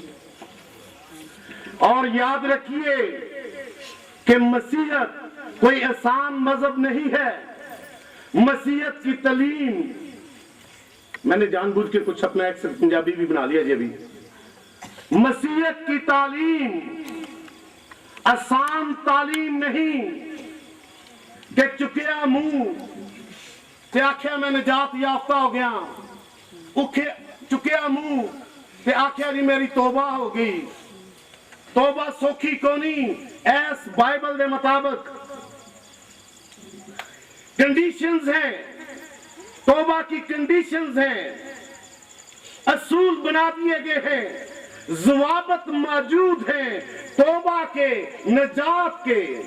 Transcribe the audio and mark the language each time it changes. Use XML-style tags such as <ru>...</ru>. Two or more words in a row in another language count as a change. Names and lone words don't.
<ur>اور یاد رکھیے کہ مسیحیت کوئی آسان مذہب نہیں ہے. مسیحیت کی تعلیم، میں نے جان بوجھ کے کچھ اپنا ایک پنجابی بھی بنا لیا جی ابھی. مسیحیت کی تعلیم آسان تعلیم نہیں کہ</ur> <pa>چکیا منہ تے آخیا</pa> <ur>میں نجات یافتہ ہو گیا،</ur> <pa>چکیا منہ تے آخیا جی میری توبہ ہو گئی. توبہ سوکھی کونی ایس بائبل دے مطابق</pa> <ur>کنڈیشنز ہیں، توبہ کی کنڈیشنز ہیں، اصول بنا دیے گئے ہیں، ضوابط موجود ہیں توبہ کے، نجات کے.</ur>